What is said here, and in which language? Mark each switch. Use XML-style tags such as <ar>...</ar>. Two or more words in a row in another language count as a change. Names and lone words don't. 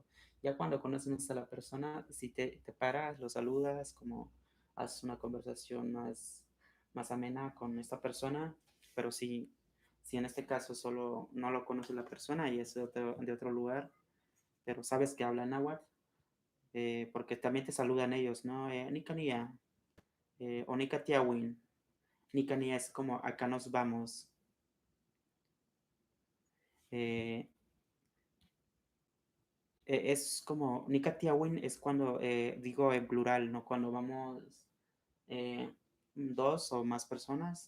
<es>Ya cuando conoces a la persona, si te paras, lo saludas, como haces una conversación más amena con esta persona, pero si en este caso solo no lo conoce la persona y es de otro lugar, pero sabes que habla náhuatl, porque también te saludan ellos, ¿no?</es> <nah>Nicanía, o Nicatiawin.</nah> <es>Nicani es como acá nos vamos. Eh, es como Nicatiawin es cuando digo en plural, ¿no? Cuando vamos eh, dos o más personas.</es>